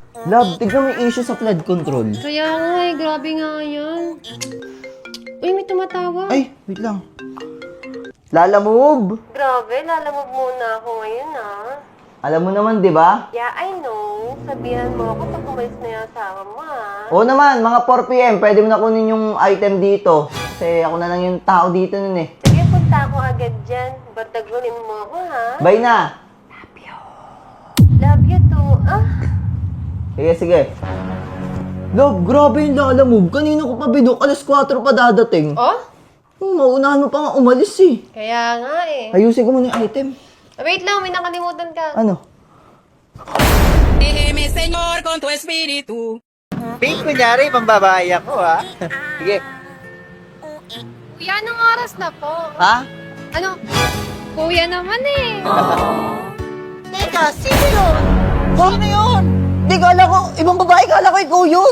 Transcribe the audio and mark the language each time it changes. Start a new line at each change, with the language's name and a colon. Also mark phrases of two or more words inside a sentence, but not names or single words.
Filipino: Love, tignan mo yung issue sa flood control. Kaya nga eh, grabe nga yan. Uy, may tumatawag. Ay, wait lang. Lala Move! Grabe, lalamog muna ako ngayon Alam mo naman, di ba?
English: Yeah, I know.
Filipino: Sabihan mo ako pag umalis na yung asawa mo Oo naman, mga 4 p.m. Pwede mo na kunin yung item dito. Kasi ako na lang yung tao dito nun eh. Sige, punta ako agad dyan. Bardagunin mo ako Bye na!
English: Love you too.
Filipino: Sige, sige. Love, grabe yung Lala Move. Kanina ko pa binok, alas 4 pa dadating. Oh? Maunahan mo pa nga umalis eh. Kaya nga eh. Ayusin ko muna yung item. Wait lang, may nakalimutan ka. Ano?
Spanish: Déjeme, Señor, con tu espíritu.
Filipino: Pink, kunyari, pambabae ako ha. Sige. Kuya, anong oras na po? Ha? Ano? Kuya naman eh. Teka, sino yun? Sino yun? Hindi, kala ko, ibang babae, kala ko ikaw yun.